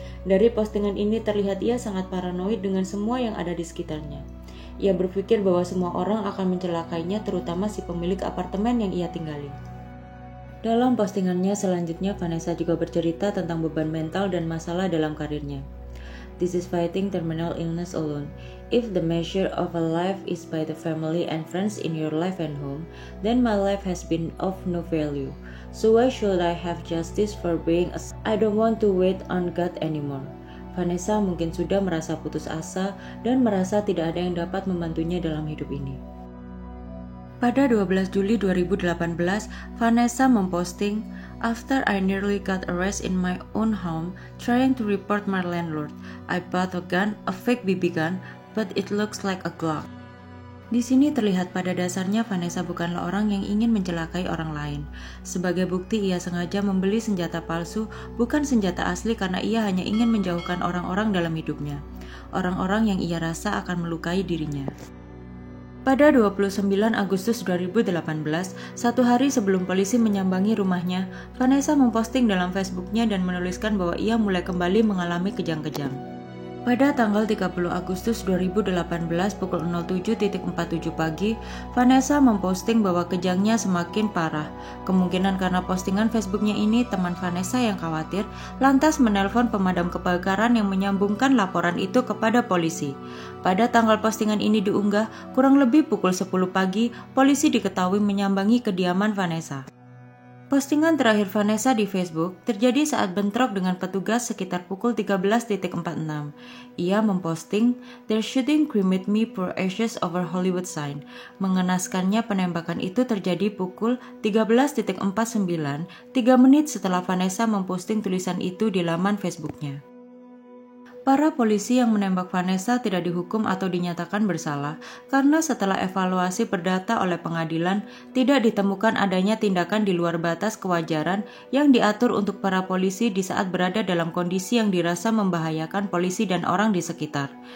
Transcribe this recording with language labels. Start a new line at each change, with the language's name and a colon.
Indonesian: Dari postingan ini terlihat ia sangat paranoid dengan semua yang ada di sekitarnya. Ia berpikir bahwa semua orang akan mencelakainya, terutama si pemilik apartemen yang ia tinggali. Dalam postingannya selanjutnya, Vanessa juga bercerita tentang beban mental dan masalah dalam karirnya.
English: This is fighting terminal illness alone. If the measure of a life is by the family and friends in your life and home, then my life has been of no value. So why should I have justice for being a... I don't want to wait on God anymore.
Indonesian: Vanessa mungkin sudah merasa putus asa dan merasa tidak ada yang dapat membantunya dalam hidup ini. Pada 12 Juli 2018, Vanessa memposting,
English: "After I nearly got arrested in my own home trying to report my landlord, I bought a gun, a fake BB gun, but it looks like a Glock."
Indonesian: Di sini terlihat pada dasarnya Vanessa bukanlah orang yang ingin mencelakai orang lain. Sebagai bukti, ia sengaja membeli senjata palsu, bukan senjata asli, karena ia hanya ingin menjauhkan orang-orang dalam hidupnya. Orang-orang yang ia rasa akan melukai dirinya. Pada 29 Agustus 2018, satu hari sebelum polisi menyambangi rumahnya, Vanessa memposting dalam Facebooknya dan menuliskan bahwa ia mulai kembali mengalami kejang-kejang. Pada tanggal 30 Agustus 2018 pukul 07.47 pagi, Vanessa memposting bahwa kejangnya semakin parah. Kemungkinan karena postingan Facebooknya ini, teman Vanessa yang khawatir lantas menelpon pemadam kebakaran yang menyambungkan laporan itu kepada polisi. Pada tanggal postingan ini diunggah, kurang lebih pukul 10 pagi, polisi diketahui menyambangi kediaman Vanessa. Postingan terakhir Vanessa di Facebook terjadi saat bentrok dengan petugas sekitar pukul 13.46. Ia memposting,
English: "They're shooting cremate me for ashes over Hollywood sign."
Indonesian: Mengenaskannya, penembakan itu terjadi pukul 13.49, 3 menit setelah Vanessa memposting tulisan itu di laman Facebooknya. Para polisi yang menembak Vanessa tidak dihukum atau dinyatakan bersalah karena setelah evaluasi perdata oleh pengadilan, tidak ditemukan adanya tindakan di luar batas kewajaran yang diatur untuk para polisi di saat berada dalam kondisi yang dirasa membahayakan polisi dan orang di sekitar.